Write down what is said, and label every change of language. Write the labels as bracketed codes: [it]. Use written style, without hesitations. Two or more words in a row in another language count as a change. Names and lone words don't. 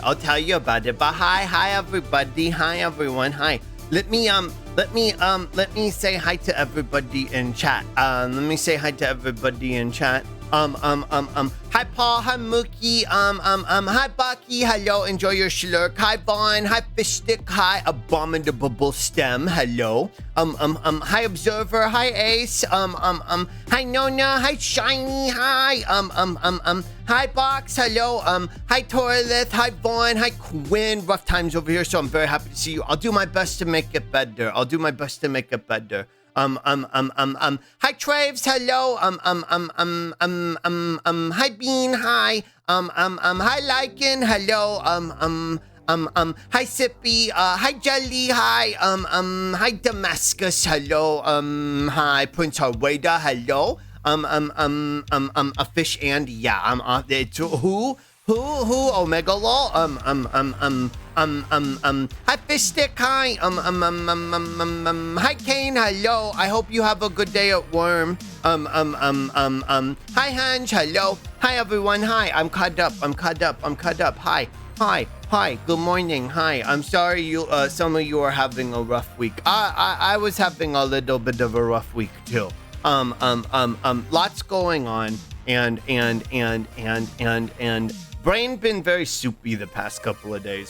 [en] But hi, everybody. Hi, everyone. Hi. Let me say hi to everybody in chat. Hi Paul, hi Mookie, hi Bucky, hello, enjoy your slurk, hi Vaughn, hi Fishstick, hi Abominable Stem, hello, hi Observer, hi Ace, hi Nona, hi Shiny, hi, hi Box, hello, hi Torlith, hi Vaughn, hi Quinn, rough times over here, so I'm very happy to see you. I'll do my best to make it better. Hi Traves, hello, hi Bean, hi, hi Lycan, hello, hi Sippy, hi Jelly, hi, hi Damascus, hello, hi Prince Harweda, hello, a fish and yeah, it's who, Omega Law, hi Fishstick, hi, hi Kane, hello, I hope you have a good day at Worm, hi Hanj, hello, hi everyone, hi, I'm caught up, hi, good morning, hi, I'm sorry you, some of you are having a rough week, I was having a little bit of a rough week too, lots going on, and Brain been very soupy the past couple of days.